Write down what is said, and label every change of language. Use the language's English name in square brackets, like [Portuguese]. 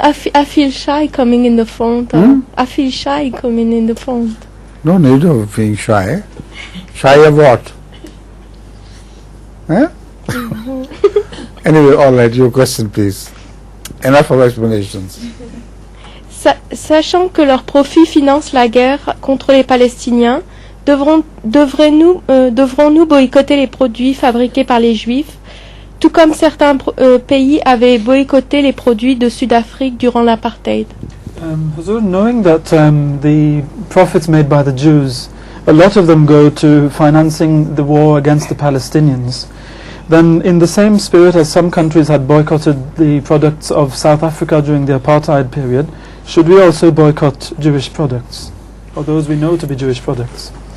[English] I feel shy coming in the front. I feel shy coming in the front. No need of being shy. Shy of what? Huh? Anyway, all right, your question please. Enough of explanations. [French] Sachant que leurs profits financent la guerre contre les Palestiniens, devrons-nous boycotter les produits fabriqués par les Juifs, tout comme certains pays avaient boycotté les produits de Sud-Afrique durant l'apartheid? [English] Huzur, knowing that the profits made by the Jews, a lot of them go to financing the war against the Palestinians, then in the same spirit as some countries had boycotted the products of South Africa during the apartheid period, should we also boycott Jewish products, or those we know to be Jewish products?